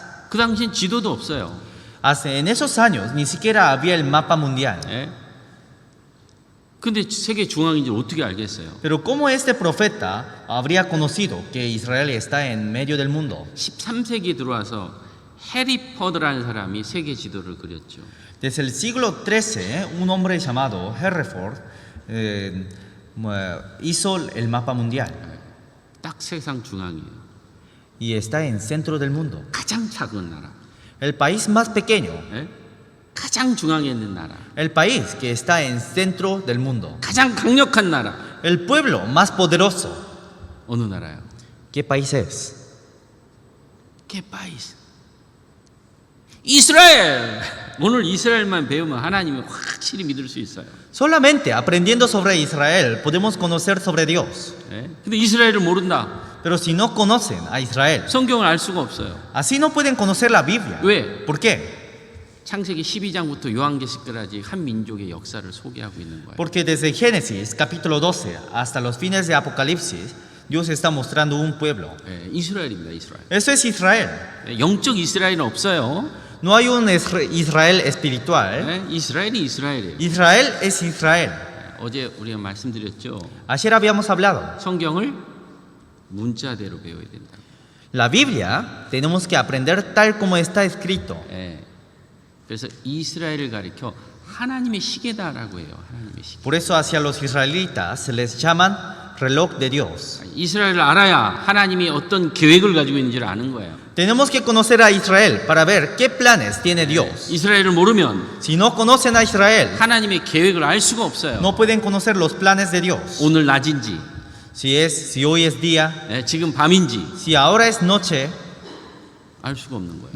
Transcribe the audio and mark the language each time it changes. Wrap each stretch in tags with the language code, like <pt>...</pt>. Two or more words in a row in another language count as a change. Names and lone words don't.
<ko>그 당시엔 지도도 없어요.</ko> <es>En esos años ni siquiera había el mapa mundial.</es> <ko>예? 근데 세계 중앙인지 어떻게 알겠어요?</ko> <es>Pero ¿cómo este profeta habría conocido que Israel está en medio del mundo?</es> <ko>13세기에 들어와서 해리 퍼드라는 사람이 세계 지도를 그렸죠.</ko> <es>Desde el siglo XIII, un hombre llamado Hereford hizo el mapa mundial</es> <ko>딱 세상 중앙이에요.</ko> <es>y está en centro del mundo.</es> <ko>가장 작은 나라.</ko> <es>El país más pequeño,</es> <ko>예? 가장 중앙에 있는 나라.</ko> <es>el país que está en centro del mundo,</es> <ko>가장 강력한 나라.</ko> <es>el pueblo más poderoso.</es> <ko>어느 나라요?</ko> <es>¿Qué país es?</es> <ko>그 파이스. 이스라엘. 오늘 이스라엘만 배우면 하나님을 확실히 믿을 수 있어요.</ko> <es>Solamente aprendiendo sobre Israel podemos conocer sobre Dios.</es> <ko>예? 근데 이스라엘을 모른다.</ko> <es>Pero si no conocen a Israel,</es> <ko>성경을 알 수가 없어요.</ko> <es>así no pueden conocer la Biblia.</es> <ko>왜?</ko> <es>¿Por qué?</es> <ko>창세기 12장부터 요한계시까지 한 민족의 역사를 소개하고 있는 거예요.</ko> <es>Porque desde Génesis capítulo 12 hasta los fines de Apocalipsis, Dios está mostrando un pueblo.</es> <ko>예, 이스라엘입니다. 이스라엘.</ko> <es>Eso es Israel.</es> <ko>예, 영적 이스라엘은 없어요.</ko> <es>No hay un Israel espiritual.</es> <ko>예, 이스라엘이 이스라엘이에요.</ko> <es>Israel es Israel.</es> <ko>예, 어제 우리가 말씀드렸죠.</ko> <es>Ayer habíamos hablado.</es> <ko>성경을 문자대로 배워야 된다.</ko> <es>La Biblia tenemos que aprender tal como está escrito.</es> <ko>예, 그래서 이스라엘을 가리켜 하나님의 시계다라고 해요. 하나님의 시계.</ko> <es>Por eso hacia los israelitas se les llaman reloj de Dios.</es> <ko>이스라엘을 알아야 하나님이 어떤 계획을 가지고 있는지를 아는 거예요.</ko> <es>Tenemos que conocer a Israel para ver qué planes tiene Dios.</es> <ko>이스라엘을 모르면</ko> <es>Si no conocen a Israel,</es> <ko>하나님의 계획을 알 수가 없어요.</ko> <es>no pueden conocer los planes de Dios.</es> <ko>오늘 낮인지,</ko> <es>Si hoy es día,</es> <ko>예, 지금 밤인지</ko> <es>si ahora es noche,</es> <ko>알 수가 없는 거예요.</ko>